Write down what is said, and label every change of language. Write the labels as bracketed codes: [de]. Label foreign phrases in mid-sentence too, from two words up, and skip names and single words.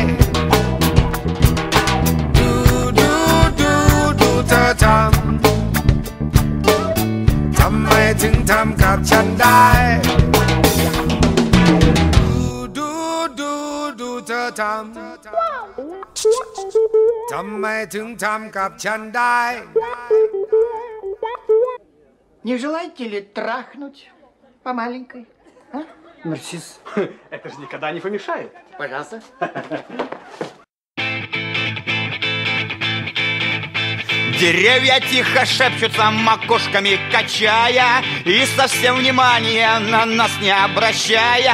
[th] ดูเธอทำไมถึงทำกับฉันได้ดูเธอททำไมถึงทำกับฉันได้ [ru] Не желаете ли трахнуть по маленькой? А? Нарцисс. Это же никогда не помешает. Пожалуйста. Деревья тихо шепчутся, макушками качая, и совсем внимания на нас не обращая.